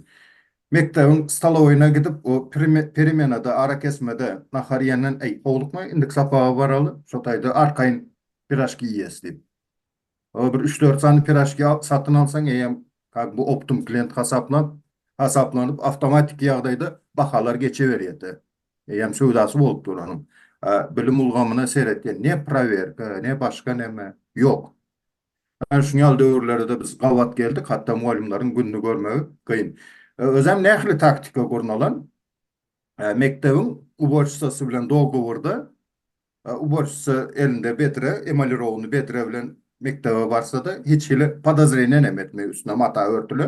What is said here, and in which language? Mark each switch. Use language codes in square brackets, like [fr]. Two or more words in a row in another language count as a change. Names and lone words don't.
[tk] Mektebiň stalowyna gidip o perimenada ara kesmede nahar ýenen howlukma indik sapaga baraly, şo taýda arkaýyn piraşki ýesdi. O bir 3-4 sany piraşki satyn alsaň eýem bu optum klient hasaplanyp awtomatik ýagdaýda bahalar geçe berýärdi. Eýem söwdasy bolup duranyň. Bilim ulgamyna seretken ne proverka, ne başka neme yok. Şuňal döwürlerde biz gawat geldik, hatta muallimlaryň günni görmegi kıyın. Özem nähli taktika gurnalan, mektebiň uborçsysy bilen dogowurda, uborçsy elinde betre, emalirowyny betre bilen mektebe barsa da hiç hili podozreniýa nemetme üstüne mata örtülü.